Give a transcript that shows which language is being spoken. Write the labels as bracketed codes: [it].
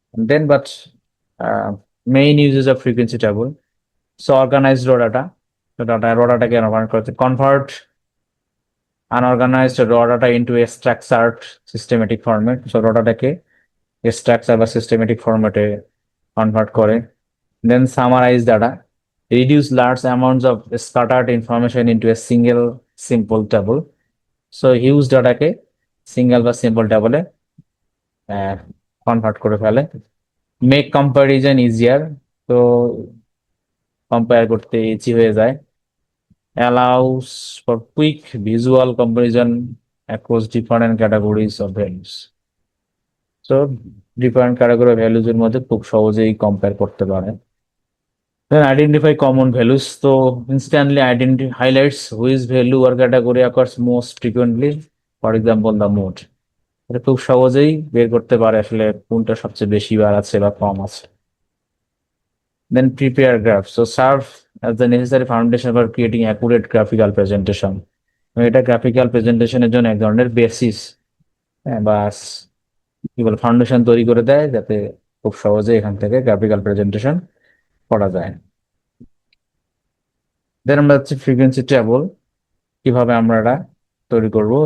[en] then but main uses of frequency table, so organized raw data, [bn] তো র ডাটাকে [en] Convert unorganized raw data into a structured systematic format. [bn] সো র ডাটাকে স্ট্রাকচার বা সিস্টেমেটিক ফরম্যাটে কনভার্ট করে। [en] Then summarize data, reduce large amounts of scattered information into a single simple table. [bn] So huge ডাটাকে সিঙ্গেল বা সিম্পল টেবলে কনভার্ট করে ফেলে। [en] make comparison easier, [bn] তো কম্পেয়ার করতে ইজি হয়ে যায়। [en] Allows for quick visual comparison across different categories of values. [bn] তো different category ভ্যালুজের মধ্যে খুব সহজেই কম্পেয়ার করতে পারে। [en] Then identify common values. So instantly highlights which value or category occurs most frequently. For example, the mode. [bn] এটা খুব সহজেই বের করতে পারে আসলে কোনটা সবচেয়ে বেশি বার আছে বা কম আছে। [en] Then prepare graphs. So serve as the necessary foundation for creating accurate graphical presentation. [bn] এটা গ্রাফিক্যাল প্রেজেন্টেশনের জন্য এক ধরনের বেসিস বা কি বলে ফাউন্ডেশন তৈরি করে দেয়, যাতে খুব সহজে এখান থেকে গ্রাফিক্যাল প্রেজেন্টেশন করা যায়। দেন আমরা হচ্ছে ফ্রিকোয়েন্সি টেবল কিভাবে আমরা এটা তৈরি করব।